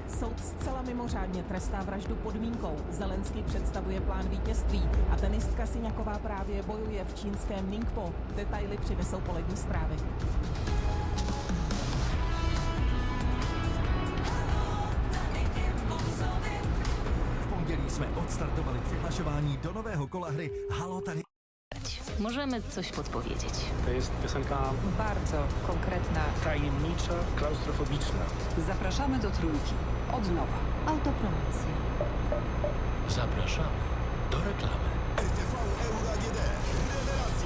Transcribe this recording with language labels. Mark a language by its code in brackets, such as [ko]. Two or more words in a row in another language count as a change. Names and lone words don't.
[cs] Soud zcela mimořádně trestá vraždu podmínkou. Zelenský představuje plán vítězství a tenistka Siňaková právě bojuje v čínském Ningpo. Detaily přinesou polední zprávy. V pondělí jsme odstartovali přihlašování do nového kola hry Halo tady. [pl] Możemy coś podpowiedzieć. To jest piosenka bardzo konkretna, tajemnicza, klaustrofobiczna. Zapraszamy do Trójki. Od nowa. Autopromocja. Zapraszamy do reklamy. RTV Euro AGD. Rewelacja!